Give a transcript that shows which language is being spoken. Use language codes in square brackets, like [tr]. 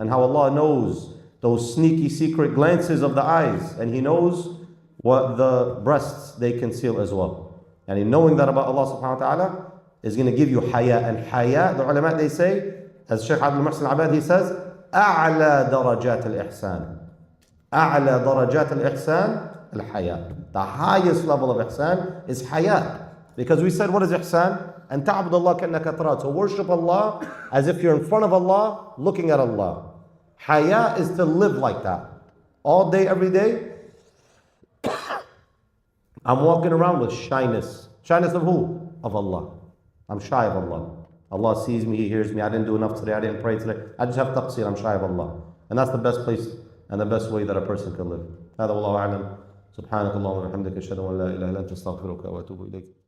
[en] And how Allah knows those sneaky secret glances of the eyes, and He knows what the breasts they conceal as well. And in knowing that about Allah subhanahu wa ta'ala is going to give you haya. And haya, the ulama, they say, as Shaykh Abdul Muhsin Abad, he says, [ar] أعلى درجات الإحسان. أعلى درجات الإحسان الحياء. [en] The highest level of ihsan is haya. Because we said, what is ihsan? And [ar] ta'bud Allah ka'annaka tarah. [en] To worship Allah as if you're in front of Allah, looking at Allah. Haya is to live like that. All day, every day. I'm walking around with shyness. Shyness of who? Of Allah. I'm shy of Allah. Allah sees me, He hears me. I didn't do enough today, I didn't pray today. I just have taqsir, I'm shy of Allah. And that's the best place and the best way that a person can live. [ar] هذا والله أعلم. سبحانك اللهم وبحمدك أشهد أن لا إله إلا أنت أستغفرك وأتوب إليك.